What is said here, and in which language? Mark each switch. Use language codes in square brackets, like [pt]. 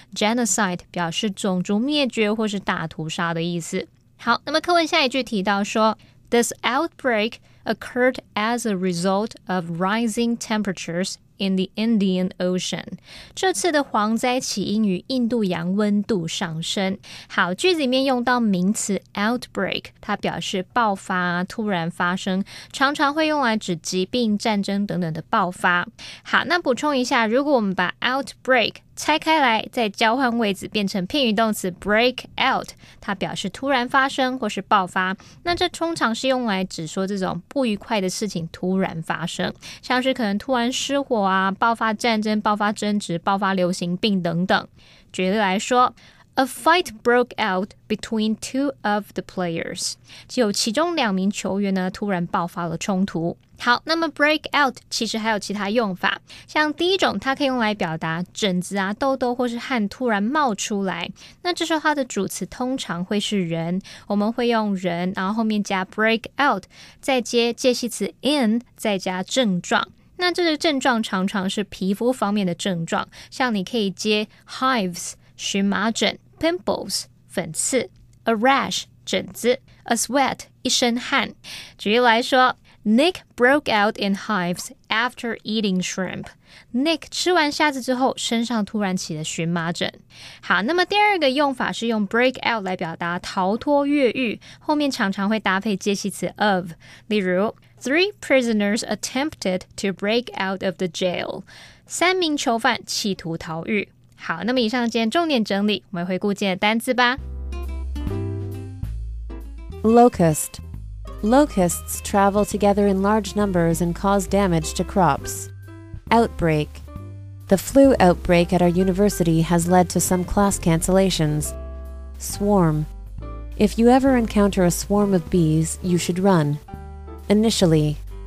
[zh] Genocide 表示种族灭绝或是大屠杀的意思。好，那么课文下一句提到说 [en] This outbreak occurred as a result of rising temperatures in the Indian Ocean [zh] 这次的蝗灾起因于印度洋温度上升。好，句子里面用到名词 outbreak 它表示爆发、突然发生，常常会用来指疾病、战争等等的爆发。好，那补充一下，如果我们把 outbreak拆开来再交换位置变成片语动词 break out 它表示突然发生或是爆发，那这通常是用来指说这种不愉快的事情突然发生，像是可能突然失火啊、爆发战争、爆发争执、爆发流行病等等。举例来说 [en] A fight broke out between two of the players [zh] 有其中2名球员呢突然爆发了冲突。好，那么 break out 其实还有其他用法，像第一种它可以用来表达疹子啊、痘痘或是汗突然冒出来，那这时候它的主词通常会是人，我们会用人然后后面加 break out 再接介系词 in 再加症状，那这个症状常常是皮肤方面的症状，像你可以接 hives 荨麻疹、pimples 粉刺、a rash 疹子、a sweat 一身汗。举例来说 [en] Nick broke out in hives after eating shrimp [zh] Nick 吃完虾子之后身上突然起了荨麻疹。好，那么第二个用法是用 break out 来表达逃脱越狱，后面常常会搭配介系词 of， 例如 [en] Three prisoners attempted to break out of the jail [zh] 3名囚犯企图逃狱。好，那么以上今天重点整理，我们回顾今天的单字吧。 [en] Locust. Locusts travel together in large numbers and cause damage to crops. Outbreak. The flu outbreak at our university has led to some class cancellations. Swarm. If you ever encounter a swarm of bees, you should run. Initially.